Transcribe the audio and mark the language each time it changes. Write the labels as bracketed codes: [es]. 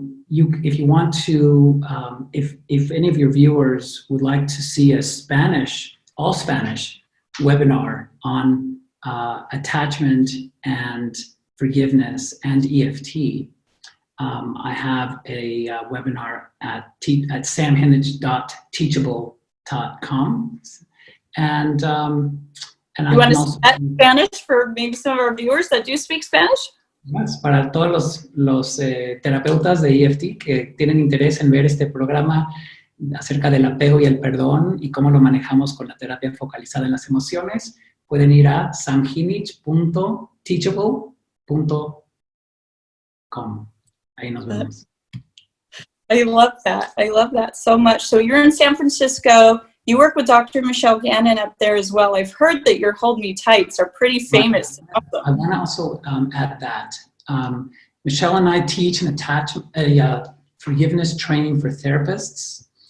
[en] If you want to, if any of your viewers would like to see a all Spanish webinar on attachment and forgiveness and EFT, I have a webinar at samhinich.teachable.com. And you want to speak Spanish for maybe some of our viewers that do speak Spanish? [es] Yes, para todos los terapeutas de EFT que tienen interés en ver este programa acerca del apego y el perdón y cómo lo manejamos con la terapia focalizada en las emociones, pueden ir a samhinich.teachable.com. Ahí nos vemos. [en] I love that. I love that so much. So you're in San Francisco. You work with Dr. Michelle Gannon up there as well. I've heard that your Hold Me Tights are pretty famous. I want to also add that Michelle and I teach a forgiveness training for therapists.